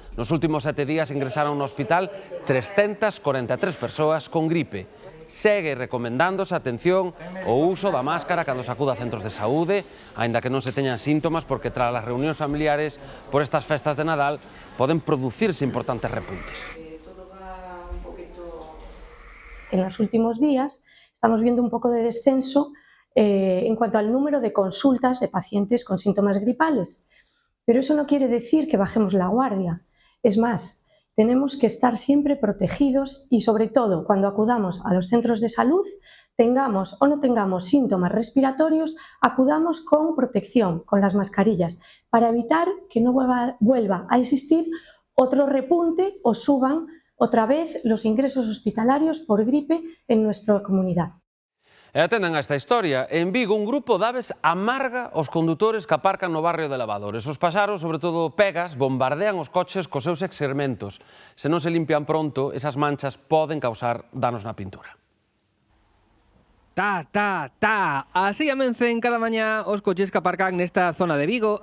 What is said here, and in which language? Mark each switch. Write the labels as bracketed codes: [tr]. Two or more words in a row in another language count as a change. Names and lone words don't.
[gl] Nos últimos 7 días ingresaron no hospital 343 persoas con gripe. Segue recomendándose, atención, o uso da máscara cando se acuda a centros de saúde, aínda que non se teñan síntomas, porque tras as reunións familiares por estas festas de Nadal poden producirse importantes repuntes. [es] En los últimos días estamos viendo un poco de descenso en cuanto al número de consultas de pacientes con síntomas gripales, pero eso no quiere decir que bajemos la guardia. Es más, tenemos que estar siempre protegidos y, sobre todo, cuando acudamos a los centros de salud, tengamos o no tengamos síntomas respiratorios, acudamos con protección, con las mascarillas, para evitar que no vuelva a existir otro repunte o suban otra vez los ingresos hospitalarios por gripe en nuestra comunidad. [gl] E atendan a esta historia. En Vigo, un grupo de aves amarga os condutores que aparcan no barrio de Lavadores. Os paxaros, sobre todo pegas, bombardean os coches cos seus excrementos. Se non se limpian pronto, esas manchas poden causar danos na pintura. Así amencen cada mañá os coches que aparcan nesta zona de Vigo.